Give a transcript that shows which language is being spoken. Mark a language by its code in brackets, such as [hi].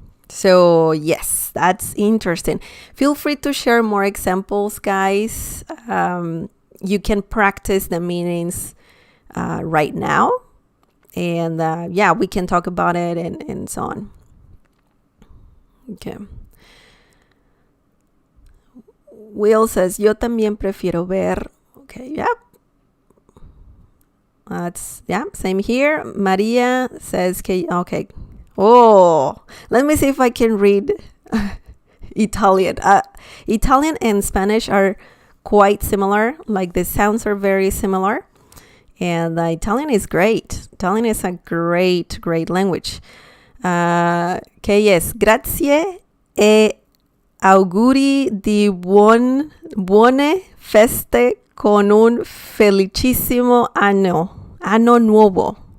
[en] So yes, that's interesting. Feel free to share more examples, guys. You can practice the meanings right now. And yeah, we can talk about it and so on. Okay. [es] Will says, yo también prefiero ver. [en] Okay, yeah. Yeah, same here. Maria says, okay. Oh, let me see if I can read Italian. Italian and Spanish are quite similar. Like the sounds are very similar. And Italian is great. Italian is a great language. [it] Che yes, grazie e auguri di buone feste con un felicissimo anno nuovo.